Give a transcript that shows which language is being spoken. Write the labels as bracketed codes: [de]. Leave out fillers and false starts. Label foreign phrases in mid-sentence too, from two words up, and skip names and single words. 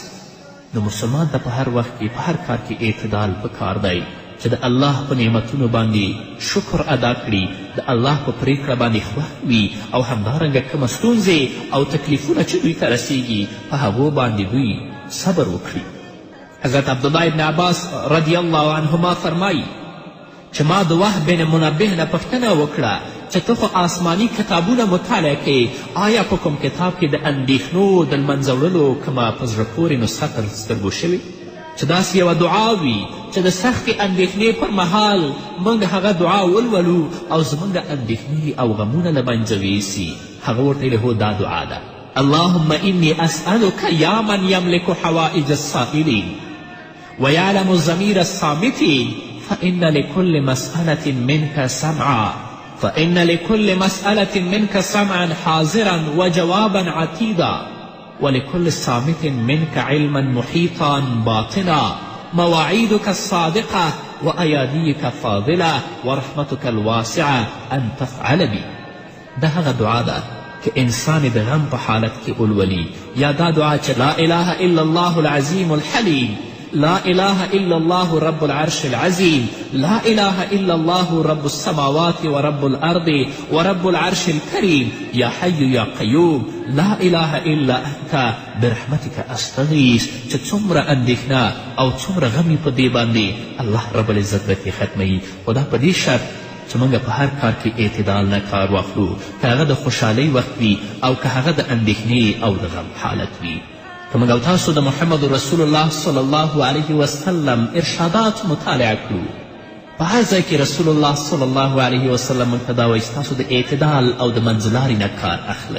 [ps] نو مسلمان ته په هر وخت کې په هر کار کې اعتدال پکار دی چې د الله په نعمتونو باندې شکر ادا کړي، د الله په پریکړه باندې خوښ وي او همدارنګه کومه ستونزې او تکلیفونه چې دوی ته رسیږي په هغو باندې دوی صبر وکړي. حضرت عبدالله ابن عباس [ar] رضی الله عنهما [ps] فرمایي چې ما د وهب بن منبه نه پوښتنه وکړه چې ته خو آسماني کتابونه مطالعه کوې، آیا په کوم کتاب کې د اندېښنو د لمنځه وړلو کومه په زړه پورې نسخه تر سترګو شوې چې داسې یوه دعا وي چې د سختې اندېښنې پر مهال موږ هغه دعا ولولو او زموږ اندېښنې او غمونه له منځه ویسي؟ هغه ورته ویلې هو دا دعا ده: اللهم إني أسألك يا من يملك حوائج السائلين ويعلم ضمير الصامتين فإن لكل مسألة منك سمعا حاضرا وجوابا عتيدا ولكل صامت منك علما محيطا باطنا مواعيدك الصادقة وأياديك فاضلة ورحمتك الواسعة أن تفعل بي. ده هغه دعا ده که انسان د غم په حالت کې ولولي، یا دا دعا چې [ar] لا اله الا الله العظیم الحلیم، لا إله إلا الله رب العرش العظيم، لا إله إلا الله رب السماوات ورب الأرض ورب العرش الكريم، يا حي يا قيوم، لا إله إلا أنت برحمتك أستغيث. [ps] چې څومره اندېښنه او څومره غم په دې باندې [ar] الله رب العزت [ps] درکې ختموي، خو دا په دې شرط چې موږ په هر کار کې اعتدال نه کار واخلو، که هغه د خوشحالۍ وخت وي او که هغه د اندېښنې او د غم حالت وي. که موږ او تاسو د محمد رسول الله [ar] صلی الله علیه وسلم [ps] ارشادات مطالعه کړو، په هر ځای کې رسول الله [ar] صلی الله علیه وسلم [ps] موږ ته دا وایي ستاسو د اعتدال او د منځلارې نه کار اخلئ.